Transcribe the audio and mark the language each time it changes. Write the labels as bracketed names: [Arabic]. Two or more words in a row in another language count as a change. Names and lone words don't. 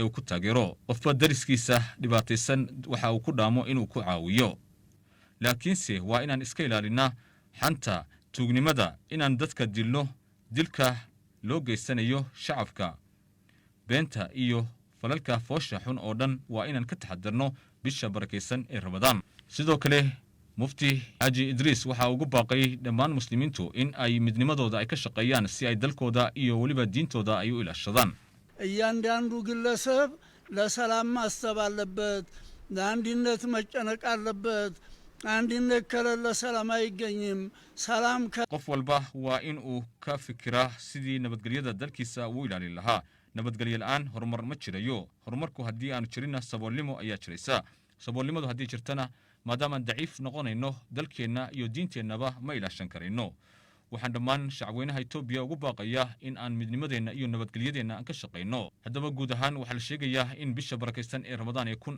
[Somali] uu ku taageero qofka dariskiisa dhibaataysan waxa uu ku dhaamo inuu ku caawiyo laakiinse waa inaan iska ilaalinaa xanta tuugnimada inaan dadka dilka loo geysanayo shacabka beenta iyo falalka foosha xun oo dhan waa inaan ka taxadarno bisha barakeysan ee Ramadaan sidoo kale Mufti Xaaji Idris waxa ugu baaqay dhammaan muslimiintu in ay midnimadooda ay ka shaqeeyaan si ay dalkooda iyo waliba diintooda ay u ilaashadaan [Amharic] እያንዳንዱ ግለሰብ ለሰላም ማሰብ አለበት ለአንድነት መጨነቅ አለበት አንድነት ከሌለ ሰላም አይገኝም ሰላም [Somali] qof walba waa in uu ka fikiraa sidii nabadgelyada dalkiisa uu ilaalin lahaa nabadgelyo la'aan horumar ma jirayo horumarku haddii aanu jirina saboolnimo ayaa jiraysa saboolnimadu haddii jirtana maadaama daciif noqonayno dalkeenna iyo diinteennaba ma ilaashan karayno waxaan dhammaan shacabweynaha Itoobiya ugu baaqaya in aan midnimadeenna iyo nabadgelyadeenna aan ka shaqeyno haddaba guud ahaan waxa la sheegayaa in bisha barakeysan ee Ramadaan ee